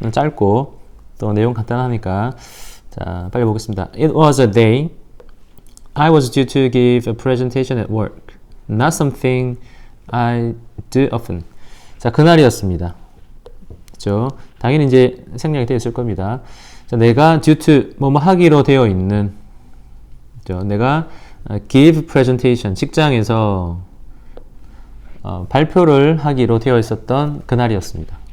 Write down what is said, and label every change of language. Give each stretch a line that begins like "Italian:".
Korean: 짧고 또 내용 간단하니까. 자, 빨리 보겠습니다.
English: It was a day I was due to give a presentation at work. Not something I do often.
Korean: 자, 그날이었습니다. 그죠? 당연히 이제 생략이 되어 있을 겁니다. 자, 내가 due to 뭐뭐 하기로 되어 있는, 그죠? 내가
English: give presentation
Korean: 직장에서 발표를 하기로 되어 있었던 그날이었습니다.